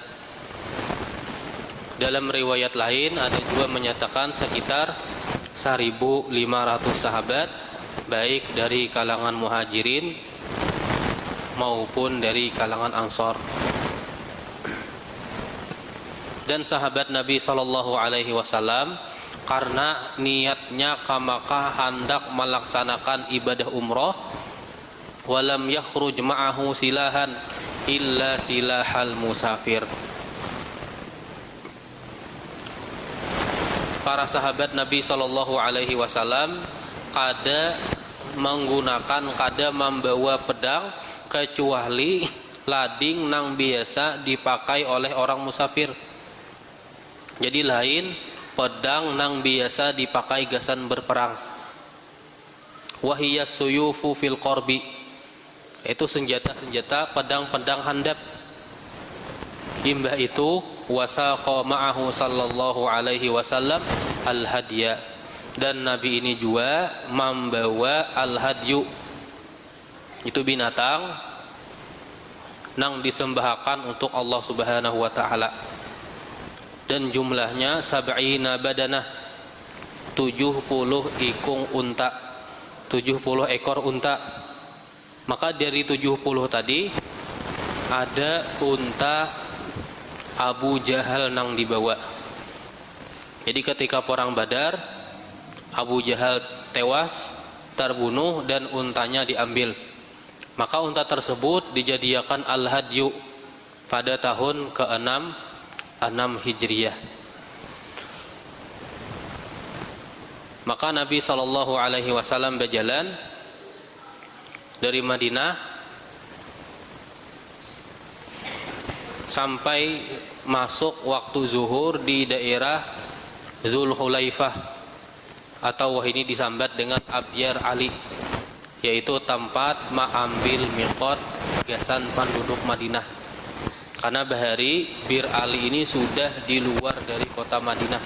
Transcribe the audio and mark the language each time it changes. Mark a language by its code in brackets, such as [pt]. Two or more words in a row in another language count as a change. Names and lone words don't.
[id] Dalam riwayat lain ada juga menyatakan sekitar 1.500 sahabat, baik dari kalangan muhajirin maupun dari kalangan ansor. Dan sahabat Nabi SAW karena niatnya ke Makkah hendak melaksanakan ibadah umrah, [ar] ولم يخرج معه سلاحا إلا سلاح المسافر. [bjn] Para sahabat Nabi SAW kada membawa pedang kecuali lading nang biasa dipakai oleh orang musafir. Jadi lain pedang nang biasa dipakai gasan berperang. [ar] وهي السيوف في القرب, [bjn] itu senjata-senjata pedang-pedang handap. Imbah itu [ar] وساق معه صلى الله عليه وسلم الهدي, [bjn] dan Nabi ini juga membawa al-hadyu, itu binatang nang disembahkan untuk Allah [ar] سبحانه وتعالى. [bjn] Dan jumlahnya [ar] سبعين بدنة, [bjn] 70 ikung unta, 70 ekor unta. Maka dari 70 tadi ada unta Abu Jahal nang dibawa. [id] Jadi ketika perang Badar, Abu Jahal tewas, terbunuh, dan untanya diambil. Maka unta tersebut dijadikan al-hadyu pada tahun ke-6 Hijriyah. [bjn] Maka Nabi SAW berjalan dari Madinah sampai masuk waktu zuhur di daerah Dzulhulaifah, atau ini disambat dengan Abyar Ali, yaitu tempat mengambil miqat gasan penduduk Madinah. Karena bahari Bir Ali ini sudah di luar dari kota Madinah.